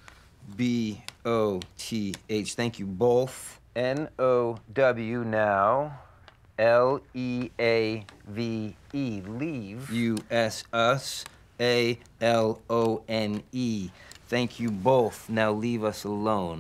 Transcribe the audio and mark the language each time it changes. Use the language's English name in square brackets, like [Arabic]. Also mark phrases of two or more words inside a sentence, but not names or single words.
[English] B-O-T-H, thank you both. N-O-W now, L-E-A-V-E, leave. U-S, us, A-L-O-N-E. Thank you both. Now leave us alone.